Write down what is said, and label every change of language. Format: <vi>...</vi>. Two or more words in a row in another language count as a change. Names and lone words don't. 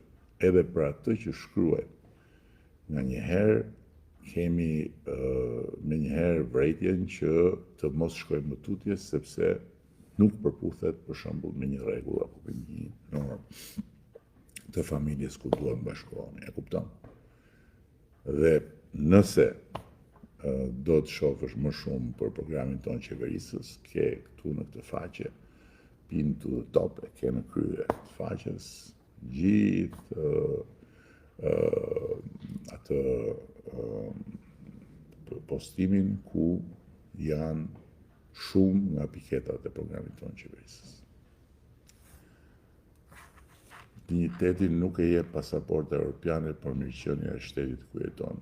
<sq>Edhe për atë që shkruajmë, nganjëherë kemi me njëherë vërejtjen që të mos shkojmë më tutje, sepse nuk përputhet për shembull me një rregull apo me një normë të familjes ku duan bashkoheni, e kupton? Dhe nëse do të shofësh më shumë për programin tonë qeverisës, ke këtu në këtë faqe,</sq> <en>pin to the top,</en> <sq>e ke në krye të faqes gjithë atë postimin ku janë shumë nga piketat e programit tonë qeverisës. Digniteti nuk e jep pasaporta europiane për mirëqenia e shtetit ku jeton.</sq>